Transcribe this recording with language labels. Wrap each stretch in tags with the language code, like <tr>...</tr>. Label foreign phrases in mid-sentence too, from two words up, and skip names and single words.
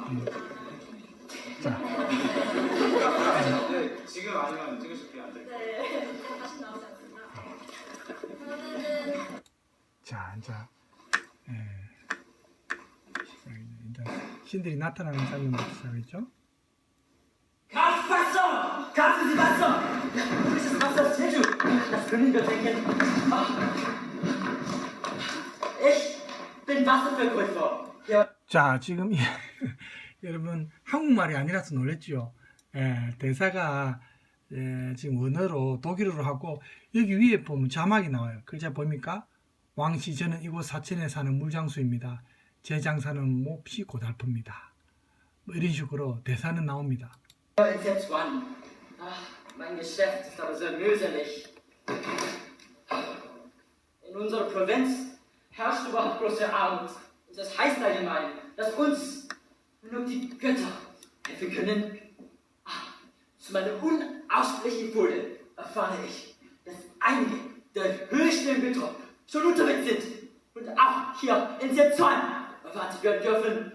<ko>자, 네, 지금 아니면 찍으실게요. 안 돼요. 네. 다시 나오지 않습니다. 그러면은 자, 이제 신들이 나타나는 장면부터 시작이죠.</ko> <de>Kraft Wasser! Kraft ist Wasser! Frisches Wasser ist Jeju! Das können wir denken. Ich bin Wasserverkäufer. Ja.</de> <ko>자, 지금 여러분 한국말이 아니라서 놀랬죠. 대사가 지금 원어로 독일어로 하고 여기 위에 보면 자막이 나와요. 글자 보입니까? 왕씨 저는 이곳 사천에 사는 물장수입니다. 제 장사는 몹시 고달픕니다. 뭐 이런 식으로 대사는 나옵니다.</ko> <de>In Sichuan. Mein Geschäft ist aber sehr mühselig. In unserer Provinz herrscht überhaupt große Armut. Und das heißt allgemein, dass uns nur die Götter helfen können. Zu meiner unaussprechlichen Freude erfahre ich, dass einige der höchsten Götter schon unterwegs sind und auch hier in Sichuan erwartet werden dürfen.</de>